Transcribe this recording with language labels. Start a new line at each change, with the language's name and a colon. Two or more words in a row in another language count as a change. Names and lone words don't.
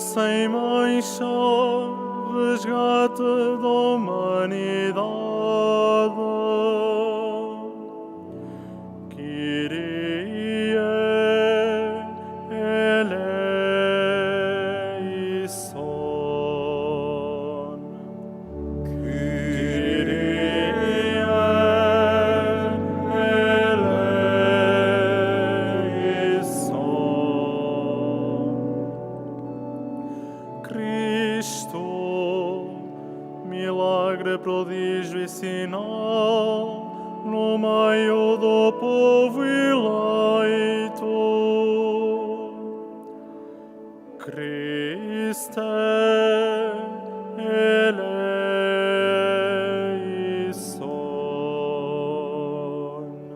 Portuguese: sem mancha, resgate da humanidade,
Greek: Kyrie eleison. Kyrie eleison.
Portuguese: Cristo, milagre, prodígio e sinal, no meio do povo eleito.
Greek: Cristo eleison.